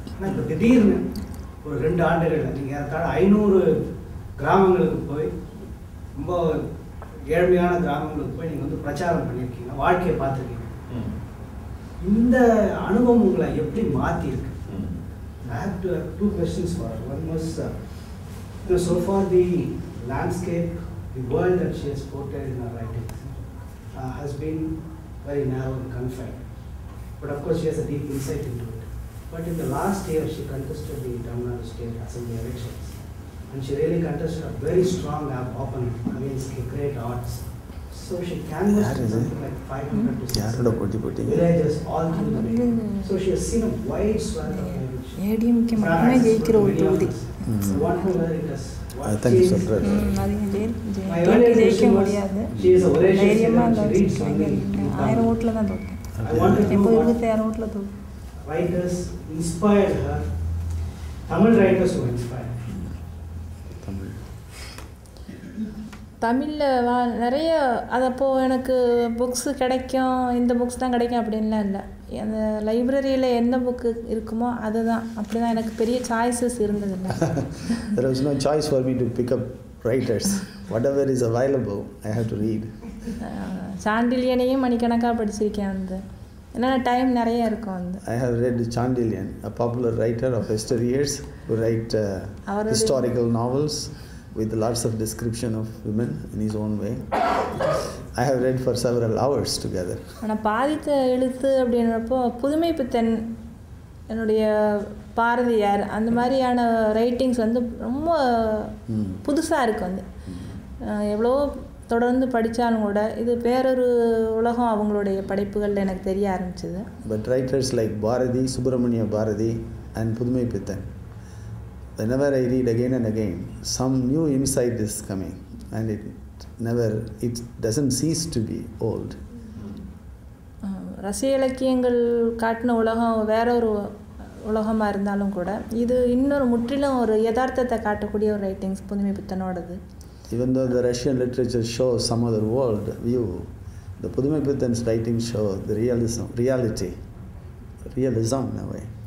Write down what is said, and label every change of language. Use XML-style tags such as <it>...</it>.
<ta>ஆனால் இப்போ திடீர்னு ஒரு 2 ஆண்டுகளில் நீங்கள் ஏறத்தாழ 500 கிராமங்களுக்கு போய் ரொம்ப ஏழ்மையான கிராமங்களுக்கு போய் நீங்கள் பிரச்சாரம் பண்ணியிருக்கீங்க, வாழ்க்கையை பார்த்துருக்கீங்க. இந்த அனுபவம் உங்களை எப்படி மாற்றிருக்கு?</ta> <en>I have 2 questions for her. One was, so far the landscape, the world that she has portrayed in her writings has been very narrow and confined. But of course she has a deep insight into it. But in the last year she contested the Tamil Nadu State Assembly elections. And she really contested a very strong opponent against the great odds. So she canvassed something like 500 to 600 villages all through the way. So she has seen a wide swath of language. I want to know whether it has what changed. My earlier question was, she is a voracious reader, she reads something in Tamil. I want to know what writers inspired her, Tamil writers who inspired her.</en> <ta>தமிழில் நிறைய அது அப்போது எனக்கு books கிடைக்கும், இந்த books தான் கிடைக்கும் அப்படின்லாம் இல்லை. அந்த லைப்ரரியில் எந்த புக்கு இருக்குமோ அதுதான், அப்படி தான். எனக்கு பெரிய சாய்ஸஸ் இருந்ததில்லை.</ta> <en>There was no choice for me to pick up writers. Whatever is available, I have to read.</en> <ta>சாண்டில்யனையும் மணிக்கணக்காக படிச்சிருக்கேன் வந்து. என்னென்ன டைம் நிறைய இருக்கும் வந்து.</ta> <en>I have read Chandilian, a popular writer of yesteryears who write historical novels with lots of description of women in his own way. I have read for several hours together.</en> <ta>ஆனால் பாதித்த எழுத்து அப்படின்றப்போ புதுமை பித்தன், என்னுடைய பாரதியார், அந்த மாதிரியான ரைட்டிங்ஸ் வந்து ரொம்ப புதுசாக இருக்குது வந்து. எவ்வளோ தொடர்ந்து படித்தாலும் கூட இது வேறொரு உலகம் அவங்களுடைய படைப்புகளில் எனக்கு தெரிய ஆரம்பிச்சது.</ta> <en>But writers like Bharati, Subramania Bharati and Pudumai Pittan, whenever I read again and again, some new insight is coming and it doesn't cease to be old.</en> <ta>ரசிக இலக்கியங்கள் காட்டின உலகம் வேற ஒரு உலகமாக இருந்தாலும் கூட இது இன்னொரு முற்றிலும் ஒரு யதார்த்தத்தை காட்டக்கூடிய ஒரு ரைட்டிங்ஸ் புதுமை பித்தனோடது.</ta> <en>Even though the Russian literature shows some other world view, the Pudumai Pittan's writings show the reality, realism in a way.</en>